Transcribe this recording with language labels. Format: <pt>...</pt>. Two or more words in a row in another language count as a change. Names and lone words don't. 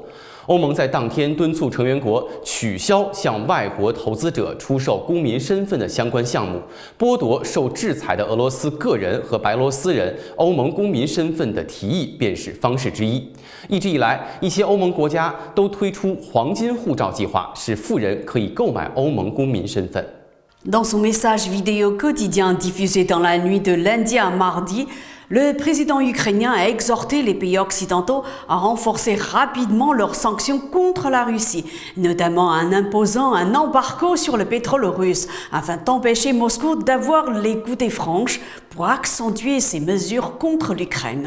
<zh>欧盟在当天敦促成员国取消向外国投资者出售公民身份的相关项目，剥夺受制裁的俄罗斯个人和白俄罗斯人欧盟公民身份的提议便是方式之一。一直以来，一些欧盟国家都推出黄金护照计划，使富人可以购买欧盟公民身份。</zh> <fr>Dans son message vidéo quotidien diffusé dans la nuit de lundi à mardi, le président ukrainien a exhorté les pays occidentaux à renforcer rapidement leurs sanctions contre la Russie, notamment en imposant un embargo sur le pétrole russe, afin d'empêcher Moscou d'avoir les goûters franches pour accentuer ses mesures contre l'Ukraine.</fr>